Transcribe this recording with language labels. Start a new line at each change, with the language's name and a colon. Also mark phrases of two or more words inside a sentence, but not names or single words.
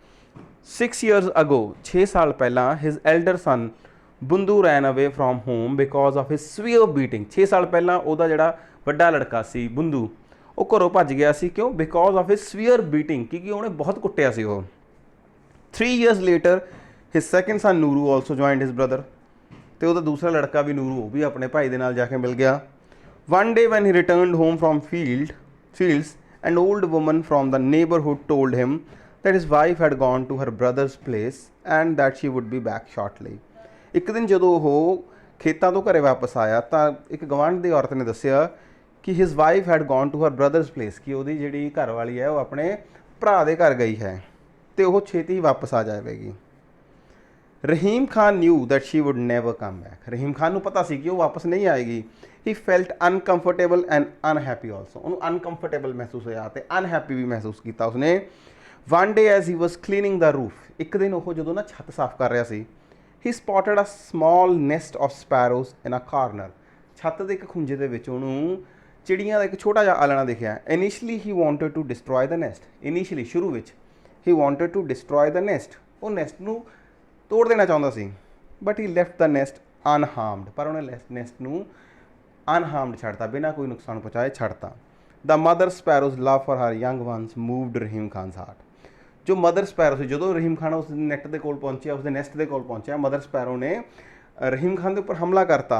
English: 6 years ago,
Punjabi: 6 ਸਾਲ ਪਹਿਲਾਂ,
English: his elder son Bundu ran away from home because of his severe beating.
Punjabi: 6 ਸਾਲ ਪਹਿਲਾਂ ਉਹਦਾ ਜਿਹੜਾ ਵੱਡਾ ਲੜਕਾ ਸੀ ਬੁੰਦੂ, ਉਹ ਘਰੋਂ ਭੱਜ ਗਿਆ ਸੀ। ਕਿਉਂ?
English: because of his severe beating,
Punjabi: ਕਿਉਂਕਿ ਉਹਨੇ ਬਹੁਤ ਕੁੱਟਿਆ ਸੀ ਉਹ।
English: 3 years later, His second son Nooru also joined his brother,
Punjabi: ਤੇ ਉਹਦਾ ਦੂਸਰਾ ਲੜਕਾ ਵੀ ਨੂਰੂ, ਉਹ ਵੀ ਆਪਣੇ ਭਾਈ ਦੇ ਨਾਲ ਜਾ ਕੇ ਮਿਲ ਗਿਆ।
English: One day when he returned home from fields, an old woman from the neighborhood told him that his wife had gone to her brother's place and that she would be back shortly.
Punjabi: ਇੱਕ ਦਿਨ ਜਦੋਂ ਉਹ ਖੇਤਾਂ ਤੋਂ ਘਰੇ ਵਾਪਸ ਆਇਆ ਤਾਂ ਇੱਕ ਗਵਾਂਢ ਦੀ ਔਰਤ ਨੇ ਦੱਸਿਆ ਕਿ
English: his wife had gone to her brother's place,
Punjabi: ਕਿ ਉਹਦੀ ਜਿਹੜੀ ਘਰ ਵਾਲੀ ਹੈ ਉਹ ਆਪਣੇ ਭਰਾ ਦੇ ਘਰ ਗਈ ਹੈ ਤੇ ਉਹ ਛੇਤੀ ਹੀ ਵਾਪਸ ਆ ਜਾਵੇਗੀ।
English: ਰਹੀਮ ਖਾਨ knew that she would never come back.
Punjabi: ਰਹੀਮ ਖਾਨ ਨੂੰ ਪਤਾ ਸੀ ਕਿ ਉਹ ਵਾਪਸ ਨਹੀਂ ਆਏਗੀ।
English: He felt uncomfortable and unhappy also.
Punjabi: ਉਹਨੂੰ uncomfortable ਮਹਿਸੂਸ ਹੋਇਆ ਤੇ unhappy ਵੀ ਮਹਿਸੂਸ ਕੀਤਾ ਉਸਨੇ।
English: One day as he was cleaning the roof,
Punjabi: ਇੱਕ ਦਿਨ ਉਹ ਜਦੋਂ ਨਾ ਛੱਤ ਸਾਫ਼ ਕਰ ਰਿਹਾ ਸੀ,
English: he spotted a small nest of sparrows in a corner.
Punjabi: ਛੱਤ ਦੇ ਇੱਕ ਖੁੰਝੇ ਦੇ ਵਿੱਚ ਉਹਨੂੰ ਚਿੜੀਆਂ ਦਾ ਇੱਕ ਛੋਟਾ ਜਿਹਾ ਆਲਣਾ ਦਿਖਿਆ।
English: Initially he wanted to destroy the nest. Initially
Punjabi: ਸ਼ੁਰੂ ਵਿੱਚ
English: he wanted to destroy the nest.
Punjabi: ਉਹ ਨੈਸਟ ਨੂੰ ਤੋੜ ਦੇਣਾ ਚਾਹੁੰਦਾ ਸੀ।
English: But he left the nest unharmed.
Punjabi: ਪਰ ਉਹਨੇ ਨੈਸਟ ਨੂੰ ਅਨਹਾਰਮਡ ਛੱਡਤਾ, ਬਿਨਾਂ ਕੋਈ ਨੁਕਸਾਨ ਪਹੁੰਚਾਏ ਛੱਡਤਾ।
English: The mother sparrow's love for her young ones moved Rahim Khan's heart.
Punjabi: ਜੋ
English: mother sparrow
Punjabi: ਸੀ, ਜਦੋਂ ਰਹੀਮ ਖਾਨ ਉਸ ਨੈਟ ਦੇ ਕੋਲ ਪਹੁੰਚਿਆ, ਉਸਦੇ ਨੈਸਟ ਦੇ ਕੋਲ ਪਹੁੰਚਿਆ,
English: mother sparrow
Punjabi: ਨੇ ਰਹੀਮ ਖਾਨ ਦੇ ਉੱਪਰ ਹਮਲਾ ਕਰਤਾ।